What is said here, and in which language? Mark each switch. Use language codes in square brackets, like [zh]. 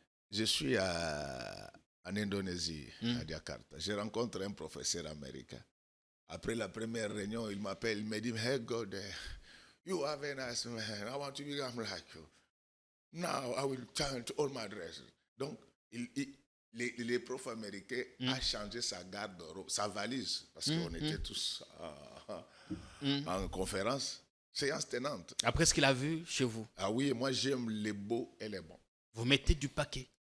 [fr] Je suis en Indonésie, à Jakarta. Je rencontre un professeur américain. Après la première réunion, il m'appelle, il me dit, [en] hey God, You have a nice man. I want to become like you. Now I will change all my dresses. [fr] Donc, les profs américains ont changé sa garde-robe, sa valise, parce qu'on était tous en conférence, séance tenante. Après ce qu'il a vu chez vous. Ah oui, moi j'aime les beaux et les bons. Vous mettez du paquet.